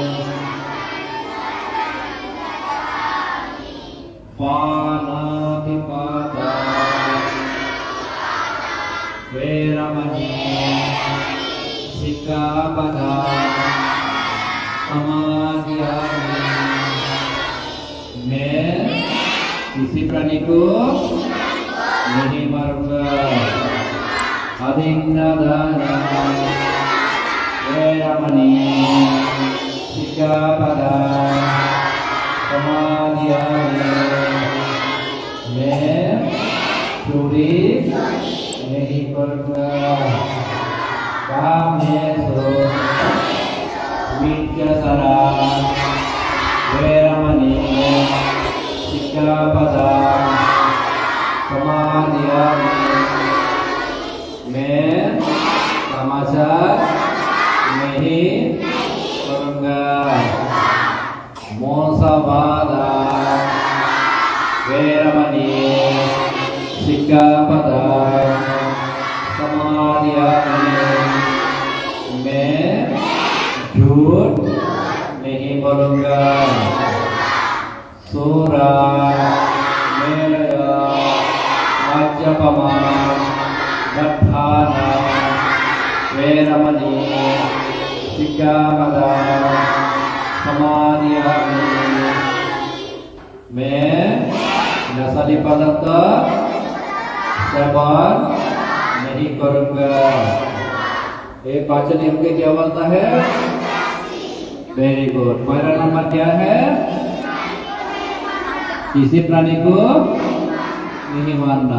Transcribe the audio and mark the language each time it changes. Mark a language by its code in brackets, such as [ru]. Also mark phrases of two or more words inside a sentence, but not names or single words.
[pi] Panatipada Veramani Sikkhapada Samadhiyami. [hi] मैं किसी प्राणी को नहीं मारूंगा. [pi] अधिन्नदाना वेरमणि सिक्खापदा समाधियामि. [hi] मैं चोरी नहीं करूंगा. [pi] कामेषु मिथ्याचारा वेरमणि सिक्खापदा समाधियामि. [hi] मैं कामाचार नहीं करूंगा. [pi] मोसवादा वेरमणि सिक्खापदा समाधियामि. [hi] मैं झूठ नहीं बोलूंगा. [pi] सूरा मेलया मज्जपमा दत्ताना वेरमणि सिक्खापदा समाधियामि. [hi] मैं नशीले पदार्थ सेवन नहीं करूंगा. ये पाचन नियम के क्या बोलता है? [en] very good. [hi] पहला नंबर क्या है? किसी प्राणी को नहीं मानना.